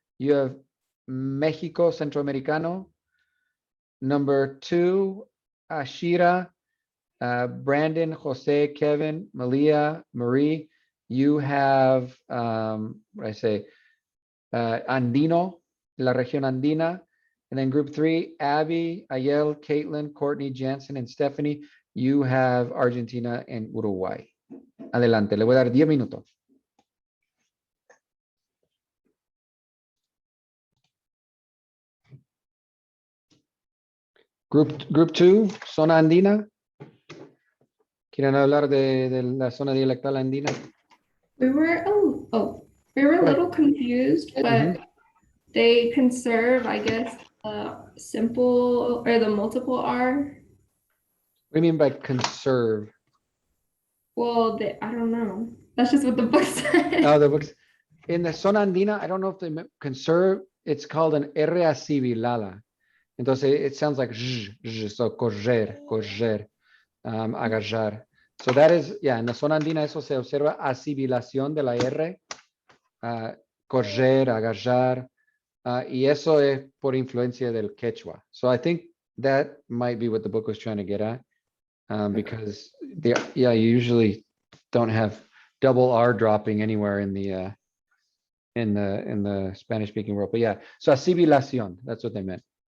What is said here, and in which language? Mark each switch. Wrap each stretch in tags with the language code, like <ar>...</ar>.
<en>You have México Centroamericano. Number 2, Ashira, Brandon, Jose, Kevin, Malia, Marie. You have, what I say, Andino,</en> <es>la región andina.</es> <en>And then group 3, Abby, Ayel, Caitlin, Courtney, Jansen, and Stephanie. You have Argentina and Uruguay.</en> <es>Adelante, le voy a dar 10 minutos. Group 2, zona andina. ¿Quieren hablar de la zona dialectal andina?</es> <en>We were a little confused, but they conserve, I guess, simple or the multiple R. What do you mean by conserve? Well, I don't know. That's just what the book said. Oh, the books. In the zona andina, I don't know if they conserve, it's called an R asibilada. Entonces, it sounds like so correr, agarrar. So that is, yeah,</en> <es>en la zona andina eso se observa asimilación de la R, correr, agarrar, y eso es por influencia del quechua.</es> <en>So I think that might be what the book was trying to get at, because you usually don't have double R dropping anywhere in the Spanish speaking world. But yeah, so asimilación, that's what they meant.</en>